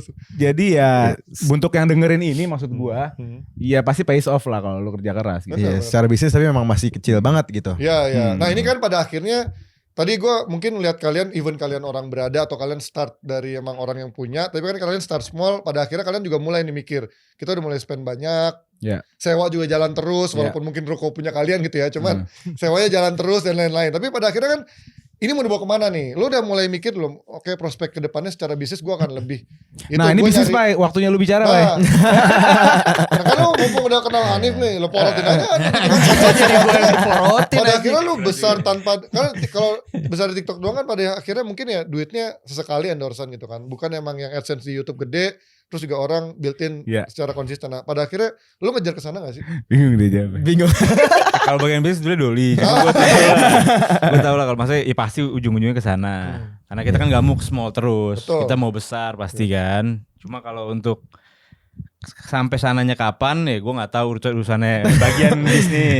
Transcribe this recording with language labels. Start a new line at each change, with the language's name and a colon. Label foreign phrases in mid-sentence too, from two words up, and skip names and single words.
Indonesian: jadi ya untuk yang dengerin ini maksud gua ya pasti
English: pays off
Indonesian: lah kalau lu kerja keras gitu. Iya, secara bisnis tapi memang masih kecil banget gitu. Ya. Nah ini kan pada akhirnya tadi gue mungkin lihat kalian, even kalian orang berada atau kalian start dari emang orang yang punya, tapi kan kalian
English: start small.
Indonesian: Pada akhirnya kalian juga mulai nih mikir, kita udah mulai spend banyak, Ya. sewa juga jalan terus, walaupun mungkin ruko punya kalian gitu ya, cuman sewanya jalan terus dan lain-lain. Tapi pada akhirnya kan ini mau dibawa kemana nih? Lu udah mulai mikir belum? Oke, prospek kedepannya secara bisnis gue akan lebih. Nah ini gua bisnis nyari- Pak, waktunya lu bicara Pak. Nah, kan lu mumpung udah kenal Hanif nih, lu porotin aja Hanif. Jadi gue yang diporotin. Pada akhirnya lu besar tanpa, kan kalau besar di TikTok doang kan pada akhirnya mungkin ya duitnya sesekali endorsean gitu kan. Bukan emang yang AdSense di YouTube gede, terus juga orang built-in secara konsisten. Nah, pada akhirnya lu ngejar ke sana gak sih? Bingung deh jawabnya. Bingung. Kalau bagian bisnis dulu Doli. Cuma gue tau lah kalau maksudnya ya pasti ujung-ujungnya ke sana. Karena kita kan gak mau small terus. Betul. Kita mau besar pasti kan. Cuma kalau untuk sampai sananya kapan ya gue nggak tahu urusannya bagian bisnis.